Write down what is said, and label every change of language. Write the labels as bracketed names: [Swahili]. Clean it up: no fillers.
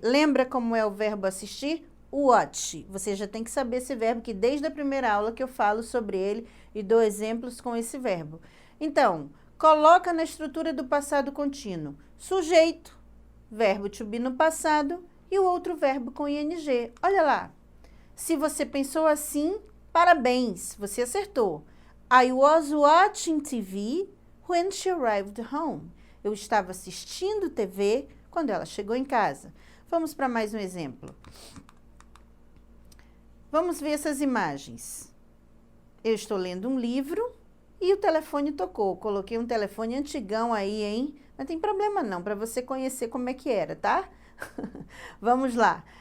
[Portuguese] Lembra como é o verbo assistir? Watch. Você já tem que saber esse verbo, que desde a primeira aula que eu falo sobre ele e dou exemplos com esse verbo. Então, coloca na estrutura do passado contínuo. Sujeito, verbo to be no passado e o outro verbo com ing. Olha lá. Se você pensou assim, parabéns, você acertou. [English] I was watching TV when she arrived home. [Portuguese] Eu estava assistindo TV quando ela chegou em casa. Vamos para mais um exemplo. Vamos ver essas imagens. Eu estou lendo um livro e o telefone tocou. Coloquei um telefone antigão aí, hein? Não tem problema não, para você conhecer como é que era, tá? Vamos lá.